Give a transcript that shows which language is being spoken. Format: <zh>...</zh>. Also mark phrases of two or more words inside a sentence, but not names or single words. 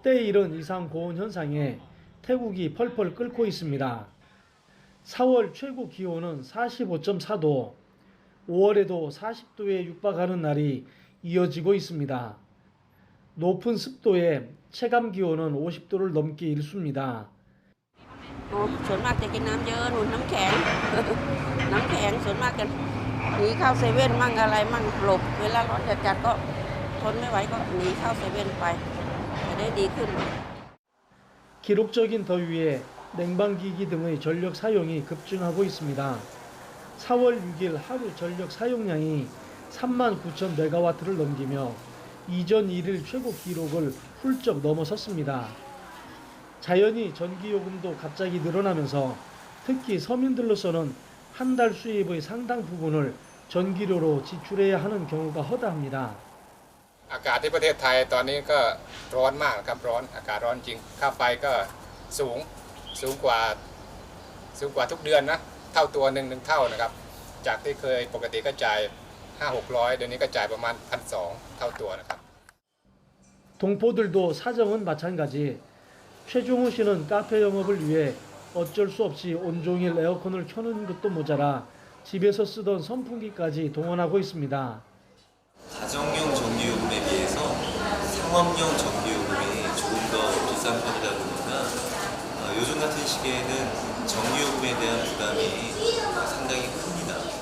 <ko>때에 이른 이상 고온 현상에 태국이 펄펄 끓고 있습니다. 4월 최고 기온은 45.4도, 5월에도 40도에 육박하는 날이 이어지고 있습니다. 높은 습도에 체감 기온은 50도를 넘기 일쑤입니다.</ko> <th>ส่วนมากจะกินน้ำเยอะนุ่นน้ำแข็ง น้ำแข็งส่วนมากจะหนีเข้าเซเว่นมั่งอะไรมั่งหลบเวลาร้อนจัดๆก็ทนไม่ไหวก็หนีเข้าเซเว่นไปจะได้ดีขึ้น</th> <ko>기록적인 더위에 냉방기기 등의 전력 사용이 급증하고 있습니다. 4월 6일 하루 전력 사용량이 39,000메가와트를 넘기며 이전 1일 최고 기록을 훌쩍 넘어섰습니다. 자연히 전기요금도 갑자기 늘어나면서 특히 서민들로서는 한 달 수입의 상당 부분을 전기료로 지출해야 하는 경우가 허다합니다.</ko> <th>อากาศที่ประเทศไทยตอนนี้ก็ร้อนมากครับร้อนอากาศร้อนจริงค่าไฟก็สูงกว่าทุกเดือนนะเท่าตัวหนึ่งเท่านะครับจากที่เคยปกติก็จ่าย 500-600 เดี๋ยวนี้ก็จ่ายประมาณ 1,200 เท่าตัวนะครับ</th> <ko>동포들도 사정은 마찬가지. 최종우 씨는 카페 영업을 위해 어쩔 수 없이 온종일 에어컨을 켜는 것도 모자라 집에서 쓰던 선풍기까지 동원하고 있습니다. 가정용 전기요금에 비해서 상업용 전기요금이 조금 더 비싼 편이다 보니까 요즘 같은 시기에는 전기요금에 대한 부담이 상당히 큽니다.</ko>